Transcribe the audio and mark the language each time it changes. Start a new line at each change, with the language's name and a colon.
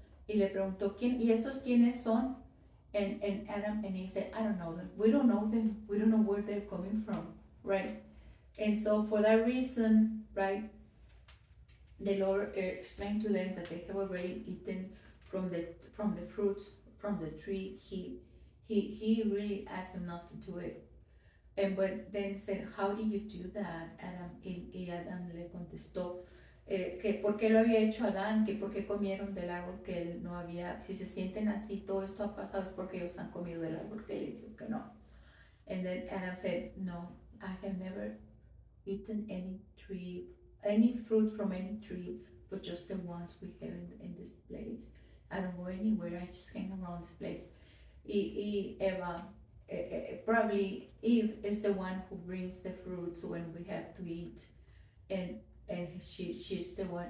Spanish: Y le preguntó, ¿y estos quiénes son?
English: And Adam and Eve said, I don't know them. We don't know them. We don't know where they're coming from, right? And so for that reason, right, the Lord explained to them that they have already eaten from the fruits from the tree. He really asked them not to do it. And but then said, how did you do that, Adam?
Spanish: Y Adam le contestó, que por qué lo había hecho Adán, que por qué comieron del árbol que él no había, si se sienten así, todo esto ha pasado es porque ellos han comido del árbol que él dijo que no.
English: And then Adam said, no, I have never eaten any fruit from any tree, but just the ones we have in this place. I don't go anywhere, I just hang around this place.
Spanish: Y Eva,
English: probably Eve is the one who brings the fruits when we have to eat, and she's the one.